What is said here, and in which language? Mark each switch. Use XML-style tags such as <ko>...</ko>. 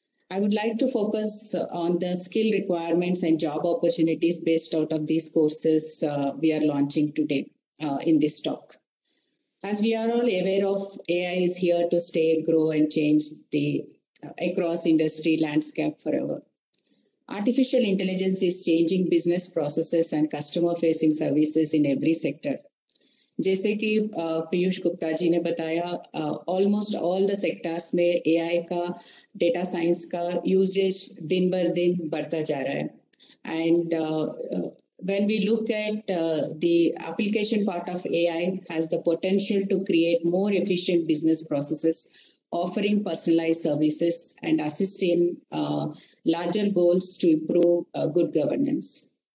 <en>I would like to focus on the skill requirements and job opportunities based out of these courses we are launching today in this talk. As we are all aware of, AI is here to stay, grow, and change the across industry landscape forever. Artificial intelligence is changing business processes and customer-facing services in every sector.</en> <hi>जैसे कि पीयूष गुप्ता जी ने बताया,</hi> <en>almost all the sectors</en> <hi>में AI का, data science का usage दिन बर दिन बढ़ता जा रहा है.</hi> <en>And when we look at the application part of AI has the potential to create more efficient business processes, offering personalized services and assist in larger goals to improve good governance.</en>